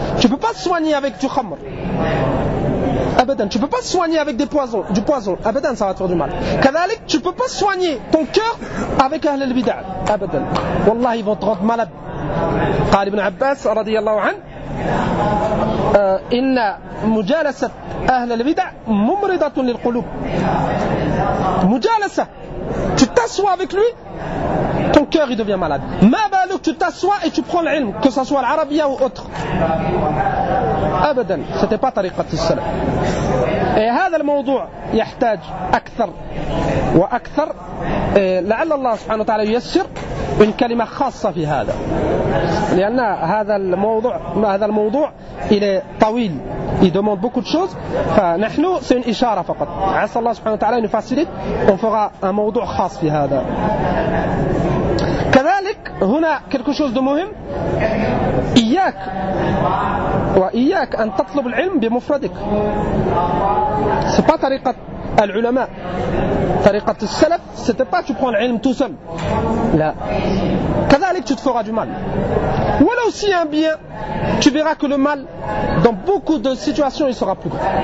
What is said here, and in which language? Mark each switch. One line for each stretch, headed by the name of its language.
French: Tu peux pas soigner avec du khamr. Abadan. Tu peux pas soigner avec du poison. Abadan, ça va te faire du mal.
Arabic: كذلك
French: tu peux pas soigner ton cœur avec
Arabic: أهل البدع.
French: Abadan.
Arabic: والله
French: ils vont te rendre malade.
Arabic: قال ابن عباس رضي الله عنه إن مجالسة أهل البدع ممرضة للقلوب. مجالسة.
French: Tu t'assois avec lui, ton cœur il devient malade. Ma balouk, tu t'assois et tu prends l'ilm, que ce soit l'arabia ou autre. Abadan, c'était pas tariqat al-salam.
Arabic: Et هذا الموضوع يحتاج أكثر وأكثر لعل الله سبحانه وتعالى ييسر من كلمة خاصة في هذا. لأن هذا الموضوع
French: il est
Arabic: طويل.
French: Il demande beaucoup de choses. Enfin, nous, c'est une ishara faqat.
Arabic: عسى الله سبحانه وتعالى
French: nous facilite. On fera un
Arabic: موضوع خاص في هذا. كذلك هنا
French: quelque chose de
Arabic: مهم. إياك وإياك أن تطلب العلم بمفردك.
French: C'est pas
Arabic: طريقة العلماء. طريقة السلف
French: c'était pas tu prends
Arabic: العلم
French: tout seul.
Arabic: لا. كذلك
French: tu te feras du mal. Voilà aussi un bien. Tu verras que le mal, dans beaucoup de situations, il sera plus grand.